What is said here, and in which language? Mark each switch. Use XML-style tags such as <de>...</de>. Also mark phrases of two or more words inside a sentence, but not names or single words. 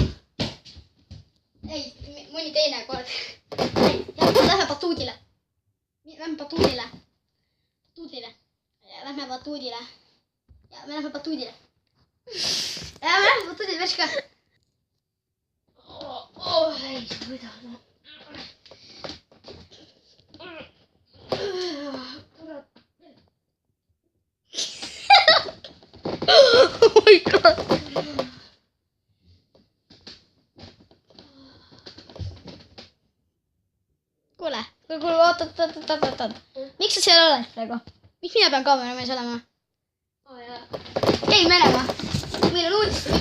<et>Ei, mõni teine kord. Lähme batuudile. Lähme batuudile. Lähme batuudile. Ja me lähme batuudile. Värska. Ei, sa võidad.</et> <en>Oh my god.</en> <et>Kuule, oot. Miks sa seal oled praegu? Miks mina pean kaameramees olema? Ei, Venemaa. Meil on uudist.</et>